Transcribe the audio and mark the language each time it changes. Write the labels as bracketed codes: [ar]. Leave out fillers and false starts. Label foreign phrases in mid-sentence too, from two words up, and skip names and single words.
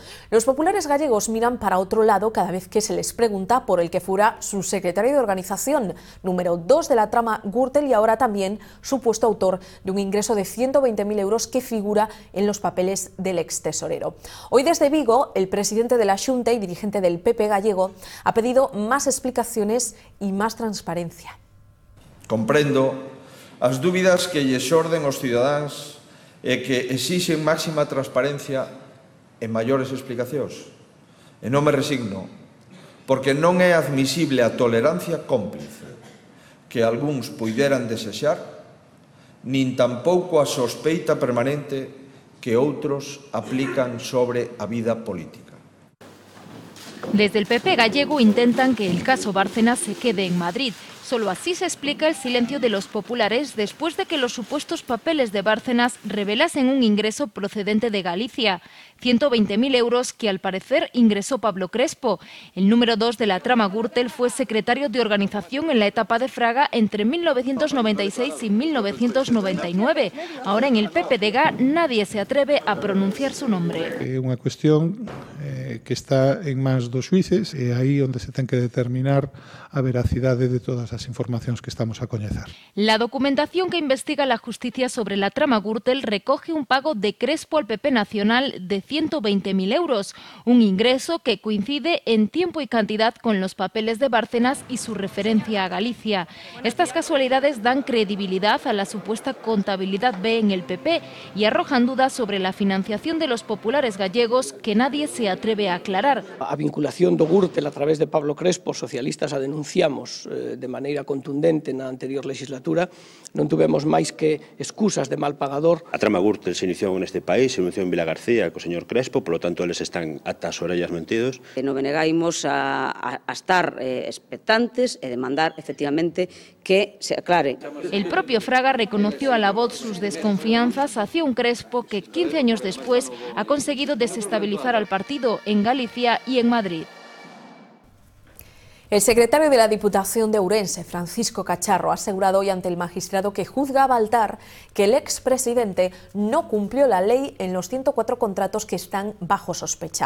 [es] Los populares gallegos miran para otro lado cada vez que se les pregunta por el que fuera su secretario de organización, número 2 de la trama Gürtel y ahora también supuesto autor de un ingreso de 120.000 euros que figura en los papeles del extesorero. Hoy desde Vigo, el presidente de la Xunta y dirigente del PP gallego ha pedido más explicaciones y más transparencia. [gl] Comprendo as dúbidas que lle xorden aos cidadáns e que exixen máxima transparencia e maiores explicacións. E non me resigno, porque non é admisible a tolerancia cómplice que algúns puideran desexar, nin tampouco a sospeita permanente que outros aplican sobre a vida política. [es] Desde el PP gallego intentan que el caso Bárcenas se quede en Madrid. Solo así se explica el silencio de los populares después de que los supuestos papeles de Bárcenas revelasen un ingreso procedente de Galicia, 120.000 euros que al parecer ingresó Pablo Crespo. El número 2 de la trama Gürtel fue secretario de organización en la etapa de Fraga entre 1996 y 1999. Ahora en el PPDG nadie se atreve a pronunciar su nombre. [gl] É unha cuestión que está en mans dos xuíces e aí onde se ten que determinar a veracidade de todas as estas informacións que estamos a coñecer. [es] La documentación que investiga la justicia sobre la trama Gürtel recoge un pago de Crespo al PP Nacional de 120.000 euros, un ingreso que coincide en tiempo y cantidad con los papeles de Bárcenas y su referencia a Galicia. Estas casualidades dan credibilidad a la supuesta contabilidad B en el PP y arrojan dudas sobre la financiación de los populares gallegos que nadie se atreve a aclarar. [gl] A vinculación do Gürtel a través de Pablo Crespo, socialistas a denunciamos de maneira contundente na anterior legislatura, non tuvemos máis que excusas de mal pagador. A trama Gürtel se iniciou neste país, se iniciou en Vilagarcía co señor Crespo, polo tanto eles están ata as orellas mentidos. Non negaimos a estar expectantes e demandar efectivamente que se aclare. [es] El propio Fraga reconoció a La Voz sus desconfianzas hacia un Crespo que 15 años después ha conseguido desestabilizar al partido en Galicia y en Madrid. El secretario de la Diputación de Ourense, Francisco Cacharro, ha asegurado hoy ante el magistrado que juzga a Baltar que el expresidente no cumplió la ley en los 104 contratos que están bajo sospecha.